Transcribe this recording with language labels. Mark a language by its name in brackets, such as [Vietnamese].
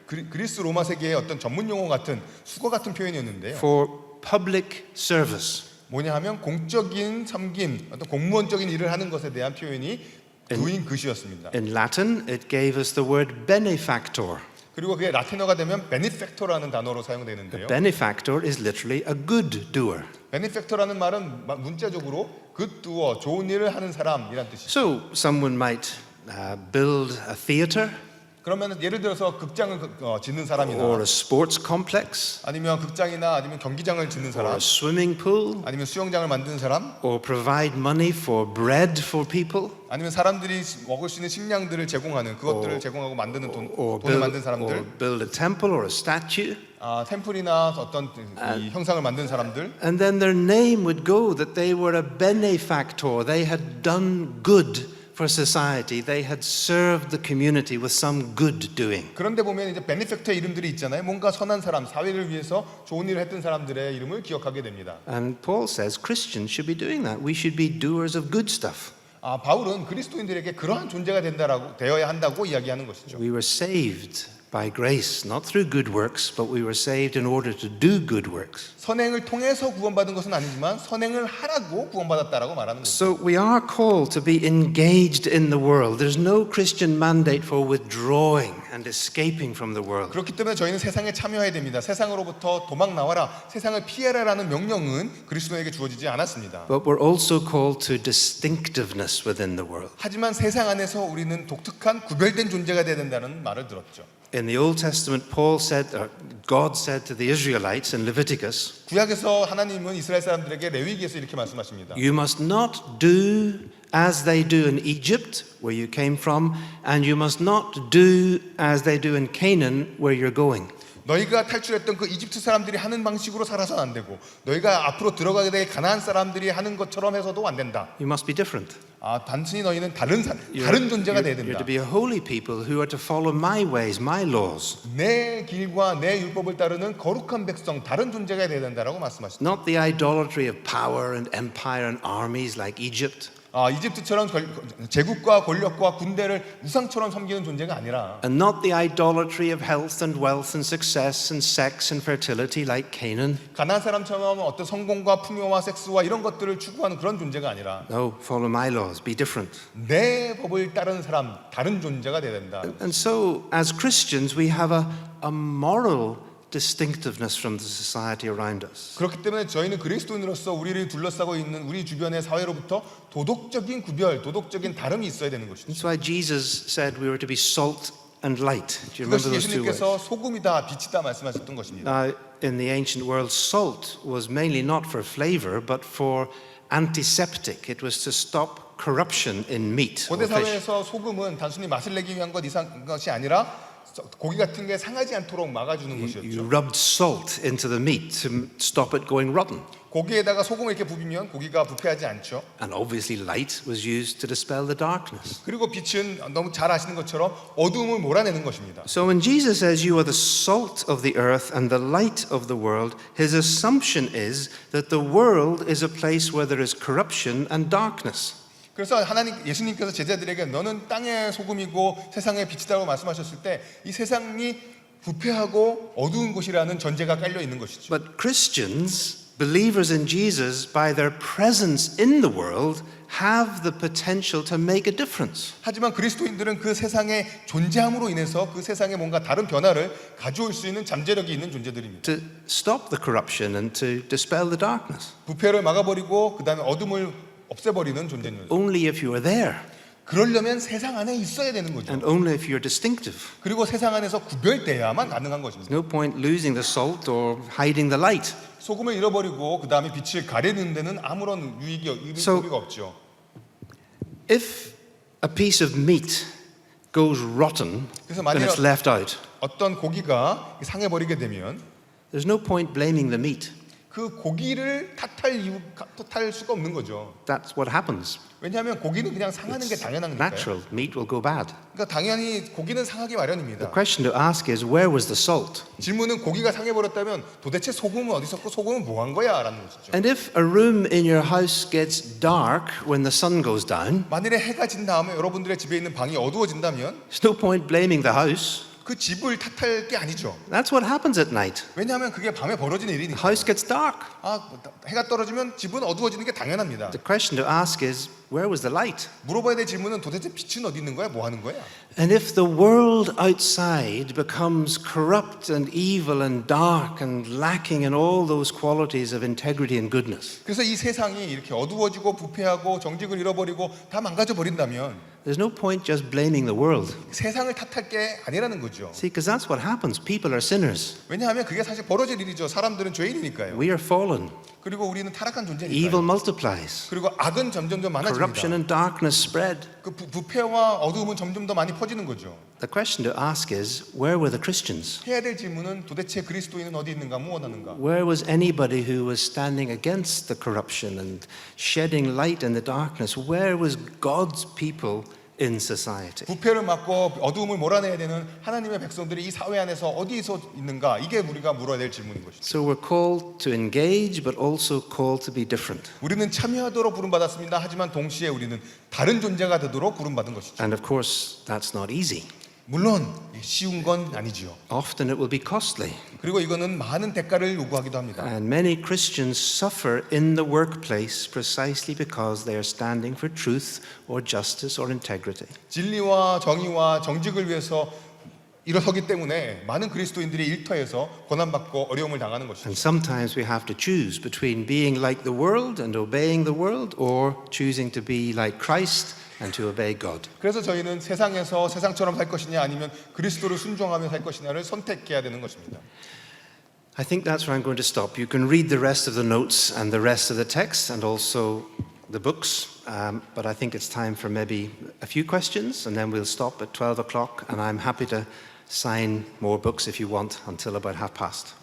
[Korean] 그리스 로마 세계의 어떤 전문 용어 같은 수거 같은 표현이었는데요. [English] For public service. [Korean] 뭐냐 하면 공적인 섬김, 어떤 공무원적인 일을 하는 것에 대한 표현이 [English] doing good [Korean] 이었습니다. [English] In Latin, it gave us the word benefactor. [Korean] 그리고 그게 라틴어가 되면 benefactor라는 단어로 사용되는데요. [English] Benefactor is literally a good doer. [Korean] benefactor라는 말은 문자적으로 good doer, 좋은 일을 하는 사람이란 뜻이죠. [English] So someone might build a theater [Korean] 그러면 예를 들어서 극장을 짓는 사람이나 [English] or a sports complex [Korean] 아니면 극장이나 아니면 경기장을 짓는 [English] or [Korean] 사람 [English] a swimming pool [Korean] 아니면 수영장을 만드는 사람 [English] or provide money for bread for people [Korean] 아니면 사람들이 먹을 수 있는 식량들을 제공하는 그것들을 제공하고 만드는 [English] or [Korean] 돈을 만든 사람들 [English] build a temple or a statue. [Korean] 템플이나 어떤 이 형상을 만든 사람들 [English] And then their name would go that they were a benefactor. They had done good for society. They had served the community with some good doing. [Korean] 그런데 보면 이제 베네팩터의 이름들이 있잖아요. 뭔가 선한 사람, 사회를 위해서 좋은 일을 했던 사람들의 이름을 기억하게 됩니다. [English] And Paul says Christians should be doing that. We should be doers of good stuff. [Korean] 바울은 그리스도인들에게 그러한 존재가 되어야 한다고 이야기하는 것이죠. [English] We were saved by grace, not through good works, but we were saved in order to do good works. [Korean] 선행을 통해서 구원받은 것은 아니지만 선행을 하라고 구원받았다라고 말하는 거죠. [English] So we are called to be engaged in the world. There's no Christian mandate for withdrawing and escaping from the world. [Korean] 그렇기 때문에 저희는 세상에 참여해야 됩니다. 세상으로부터 도망 나와라, 세상을 피해라라는 명령은 그리스도에게 주어지지 않았습니다. [English] But we're also called to distinctiveness within the world. [Korean] 하지만 세상 안에서 우리는 독특한 구별된 존재가 되어야 된다는 말을 들었죠. [English] In the Old Testament, Paul said, or God said to the Israelites in Leviticus, [Korean] 구약에서 하나님은 이스라엘 사람들에게 레위기에서 이렇게 말씀하십니다. [English] you must not do as they do in Egypt, where you came from, and you must not do as they do in Canaan, where you're going. [Korean] 너희가 탈출했던 그 이집트 사람들이 하는 방식으로 살아서는 안 되고 너희가 앞으로 들어가게 될 가나안 사람들이 하는 것처럼 해서도 안 된다. [English] You must be different. [Korean] 단순히 너희는 다른 존재가 돼야 [English] You're [Korean] 된다. [English] to be a holy people who are to follow my ways, my laws. [Korean] 내 길과 내 율법을 따르는 거룩한 백성, 다른 존재가 돼야 된다라고 말씀하십니다. [English] Not the idolatry of power and empire and armies like Egypt. [Korean] 이집트처럼 제국과 권력과 군대를 우상처럼 섬기는 존재가 아니라 [English] And not the idolatry of health and wealth and success and sex and fertility like Canaan. [Korean] 가나안 사람처럼 어떤 성공과 풍요와 섹스와 이런 것들을 추구하는 그런 존재가 아니라 [English] No, follow my laws, be different. [Korean] 내 법을 따르는 사람, 다른 존재가 돼야 된다. [English] And so, as Christians, we have a moral distinctiveness from the society around us. [Korean] 그렇기 때문에 저희는 그리스도인으로서 우리를 둘러싸고 있는 우리 주변의 사회로부터 도덕적인 구별, 도덕적인 다름이 있어야 되는 것이죠. [English] That's why Jesus said we were to be salt and light. Do you remember [Korean] 그것이 [English] those two words? [Korean] 예수님께서 소금이다, 빛이다 말씀하셨던 것입니다. [English] Now, in the ancient world, salt was mainly not for flavor, but for antiseptic. It was to stop corruption in meat or [Korean] 고대 [English] fish. [Korean] 사회에서 소금은 단순히 맛을 내기 위한 것이 아니라 고기 같은 게 상하지 않도록 막아주는 [English] You [Korean] 것이었죠. [English] rubbed salt into the meat to stop it going rotten. [Korean] 고기에다가 소금을 이렇게 부비면 고기가 부패하지 않죠. [English] And obviously, light was used to dispel the darkness. [Korean] 그리고 빛은 너무 잘 아시는 것처럼 어둠을 몰아내는 것입니다. [English] So when Jesus says you are the salt of the earth and the light of the world, his assumption is that the world is a place where there is corruption and darkness. [Korean] 그래서 예수님께서 제자들에게 너는 땅의 소금이고 세상의 빛이다라고 말씀하셨을 때 이 세상이 부패하고 어두운 곳이라는 전제가 깔려 있는 것이죠. [English] But Christians, believers in Jesus, by their presence in the world, have the potential to make a difference. [Korean] 하지만 그리스도인들은 그 세상에 존재함으로 인해서 그 세상에 뭔가 다른 변화를 가져올 수 있는 잠재력이 있는 존재들입니다. [English] To stop the corruption and to dispel the darkness. [Korean] 부패를 막아버리고 그 다음에 어둠을 없애버리는 존재입니다. [English] Only if you are there. [Korean] 그러려면 세상 안에 있어야 되는 거죠. [English] and only if you're distinctive. [Korean] 그리고 세상 안에서 구별돼야만 가능한 것입니다. [English] No point losing the salt or hiding the light. [Korean] 소금을 잃어버리고 그 다음에 빛을 가리는 데는 아무런 [English] So- [Korean] 의미가 없죠. [English] If a piece of meat goes rotten [Korean] 그래서 [English] when [Korean] 만약에 [English] it's left out, [Korean] 어떤 고기가 상해버리게 되면 [English] there's no point blaming the meat. [Korean] 그 고기를 탓할 수가 없는 거죠. [English] That's what happens. [Korean] 왜냐하면 고기는 그냥 상하는 게 당연한 거니까요. [English] Natural. Meat will go bad. [Korean] 그러니까 당연히 고기는 상하기 마련입니다. [English] The question to ask is, where was the salt? [Korean] 질문은 고기가 상해버렸다면 도대체 소금은 어디 있었고 소금은 뭐 한 거야? 라는 것이죠. [English] And if a room in your house gets dark when the sun goes down, [Korean] 만일에 해가 진 다음에 여러분들의 집에 있는 방이 어두워진다면 [English] there's no point blaming the house. [Korean] 그 집을 탓할 게 아니죠. [English] That's what happens at night. [Korean] 왜냐하면 그게 밤에 벌어지는 [English] The [Korean] 일이니까. [English] house gets dark. [Korean] 해가 떨어지면 집은 어두워지는 게 당연합니다. [English] The question to ask is, where was the light? [Korean] 물어봐야 될 질문은 도대체 빛은 어디 있는 거야? 뭐 하는 거야? [English] And if the world outside becomes corrupt and evil and dark and lacking in all those qualities of integrity and goodness, [Korean] 그래서 이 세상이 이렇게 어두워지고 부패하고 정직을 잃어버리고 다 망가져 버린다면 [English] there's no point just blaming the world. [Korean] 세상을 탓할 게 아니라는 거죠. [English] See, because that's what happens. People are sinners. [Korean] 왜냐하면 그게 사실 벌어질 일이죠. 사람들은 죄인이니까요. [English] We are fallen. [Korean] 그리고 우리는 타락한 [English] Evil [Korean] 존재니까요. [English] multiplies. [Korean] 그리고 악은 점점 더 [English] Corruption [Korean] 많아집니다. [English] and darkness spread. [Korean] 그 부패와 어두움은 점점 더 많이 퍼지는 거죠. [English] The question to ask is, where were the Christians? [Korean] 해야 될 질문은 도대체 그리스도인은 어디 있는가, 무엇하는가. [English] Where was anybody who was standing against the corruption and shedding light in the darkness? Where was God's people in society? [Korean] 부패를 막고 어두움을 몰아내야 되는 하나님의 백성들이 이 사회 안에서 어디서 있는가? 이게 우리가 물어야 될 질문인 것이죠. [English] So we're called to engage, but also called to be different. [Korean] 우리는 참여하도록 부름받았습니다. 하지만 동시에 우리는 다른 존재가 되도록 부름받은 것이죠. [English] And of course, that's not easy. [Korean] 물론 쉬운 건 아니지요. [English] Often it will be costly. [Korean] 그리고 이거는 많은 대가를 요구하기도 합니다. [English] And many Christians suffer in the workplace precisely because they are standing for truth or justice or integrity. [Korean] 진리와 정의와 정직을 위해서 일어서기 때문에 많은 그리스도인들이 일터에서 고난받고 어려움을 당하는 것이죠. [English] And sometimes we have to choose between being like the world and obeying the world or choosing to be like Christ and to obey God. [Korean] 그래서 저희는 세상에서 세상처럼 살 것이냐 아니면 그리스도를 순종하며 살 것이냐를 선택해야 되는 것입니다. [English] I think that's where I'm going to stop. You can read the rest of the notes and the rest of the text and also the books, but I think it's time for maybe a few questions and then we'll stop at 12 o'clock and I'm happy to sign more books if you want until about 30:30.